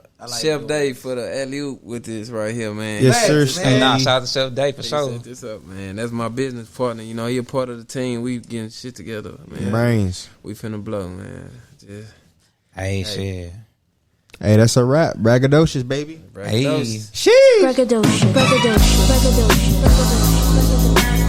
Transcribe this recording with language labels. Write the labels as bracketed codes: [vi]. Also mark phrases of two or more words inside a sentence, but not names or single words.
[en] like Chef your Dave for the alley-oop with this right here, man. Yes, sir. Thanks, man. Hey, nah, Steve. shout out to Chef Day for He sure. set this up, man. That's my business partner. You know, he a part of the team. We getting shit together, man. Brains. We finna blow, man. Just Hey, shit. Hey, that's a wrap. Braggadocious, baby. Hey. Sheesh. Braggadocious, braggadocious, braggadocious, braggadocious.